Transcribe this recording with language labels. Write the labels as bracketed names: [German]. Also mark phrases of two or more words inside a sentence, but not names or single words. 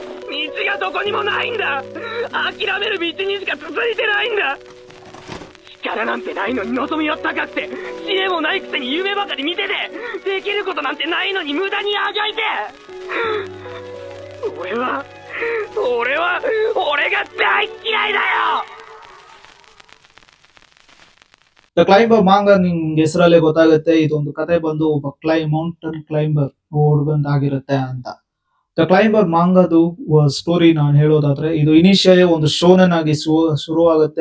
[Japanese] 道がどこにもないんだ。諦める道にしか続いてないんだ。力なんてないのに望みは高くて、知恵もないくせに夢ばかり見てて、できることなんてないのに無駄にあがいて。俺が大嫌いだよ。 [Kannada] ದ ಕ್ಲೈಂಬರ್ ಮಾಂಗ ನಿಂಗೆ ಹೆಸರಲ್ಲೇ ಗೊತ್ತಾಗುತ್ತೆ. ಇದೊಂದು ಕತೆ ಬಂದು ಒಬ್ಬ [English] mountain climber [Kannada] ಹುಡುಗಂದಾಗಿರುತ್ತೆ ಅಂತ. ದ ಕ್ಲೈಂಬರ್ ಮಾಂಗದು ಸ್ಟೋರಿ ನಾನು ಹೇಳೋದಾದ್ರೆ, ಇದು ಇನಿಷಿಯಲಿ ಒಂದು ಶೋನನ್ ಆಗಿ ಶುರುವಾಗುತ್ತೆ.